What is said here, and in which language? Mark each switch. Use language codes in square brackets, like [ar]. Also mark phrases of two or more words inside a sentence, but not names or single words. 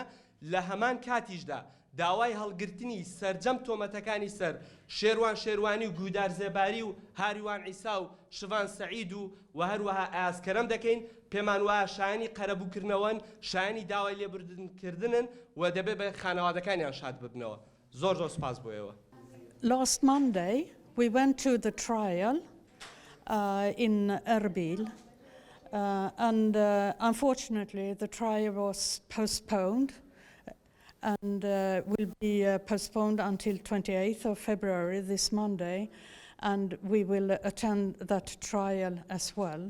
[ckb] لە هەمان کاتیشدا داوای هەڵگرتنی سەرجەم تۆمەتەکانی سەر شێروان شێروانی و گودار زێباری و هاریوان عیسا و شڤان سەعید و هەروەها ئاسکەرەم دەکەین. پێمان وایە شایانی قەرەبووکردنەوەن، شایانی داوای لێبوردنکردنن و دەبێت بە خانەوادەکانیان شاد ببنەوە. زۆر زۆر سپاس بۆیەوە. [en] last Monday, we went to the trial in Erbil, and unfortunately, the trial was postponed and will be postponed until 28th of February, this Monday, and we will attend that trial as well.